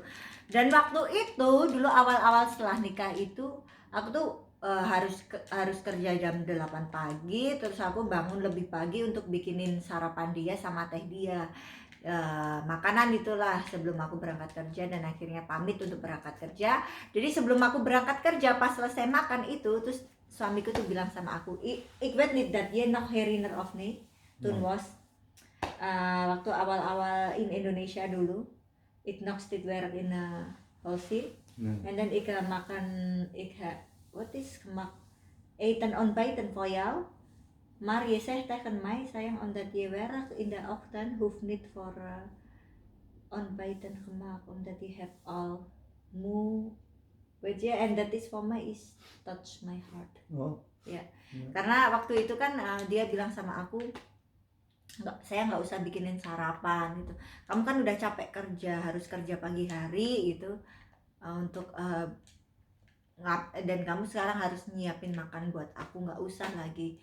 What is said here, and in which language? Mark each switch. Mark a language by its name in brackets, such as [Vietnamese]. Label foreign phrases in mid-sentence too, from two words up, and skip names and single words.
[Indonesian] Dan waktu itu dulu awal-awal setelah nikah itu aku tuh harus kerja jam 8 pagi, terus aku bangun lebih pagi untuk bikinin sarapan dia sama teh dia. Makanan itulah sebelum aku berangkat kerja, dan akhirnya pamit untuk berangkat kerja. Jadi sebelum aku berangkat kerja, pas selesai makan itu, terus suamiku tuh bilang sama aku, [Dutch] ik weet niet dat je nog herinner of niet, toen was [Indonesian] waktu awal-awal [Dutch] in Indonesia dulu, ik nog steeds werk in Holcim, en dan ik makan, wat is eten ontbijten voor jou. Maar je zegt tegen mij, sayang, omdat je werkt in de ochtend, hoeft niet voor ontbijten gemaakt, omdat je hebt al moe, weet je, [English] and that is for me is touch my heart. Oh. [Indonesian] Ya, karena waktu itu kan dia bilang sama aku, saya nggak usah bikinin sarapan gitu. Kamu kan udah capek kerja, harus kerja pagi hari gitu, untuk dan kamu sekarang harus nyiapin makan buat aku, nggak usah lagi.